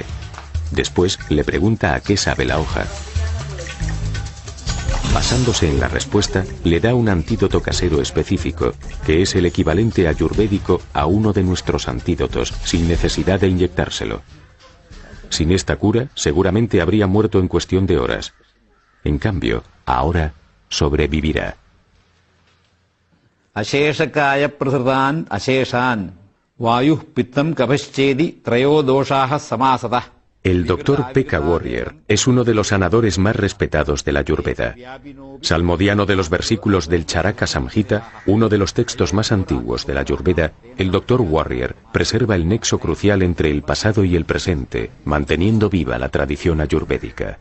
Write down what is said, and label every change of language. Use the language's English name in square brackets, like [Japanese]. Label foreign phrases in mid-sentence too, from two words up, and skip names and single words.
[Spanish] Después le pregunta a qué sabe la hoja. Basándose en la respuesta, le da un antídoto casero específico, que es el equivalente ayurvédico a uno de nuestros antídotos, sin necesidad de inyectárselo. Sin esta cura, seguramente habría muerto en cuestión de horas. En cambio, ahora sobrevivirá. [Sanskrit] अशेषकाय प्रसृदन् अशेषान् वायुः पित्तं कफश्चेति त्रयो दोषाः समासतः. [Spanish] El Dr. Pekka Warrior es uno de los sanadores más respetados de la Ayurveda. Salmodiano de los versículos del Charaka Samhita, uno de los textos más antiguos de la Ayurveda, el Dr. Warrior preserva el nexo crucial entre el pasado y el presente, manteniendo viva la tradición ayurvédica.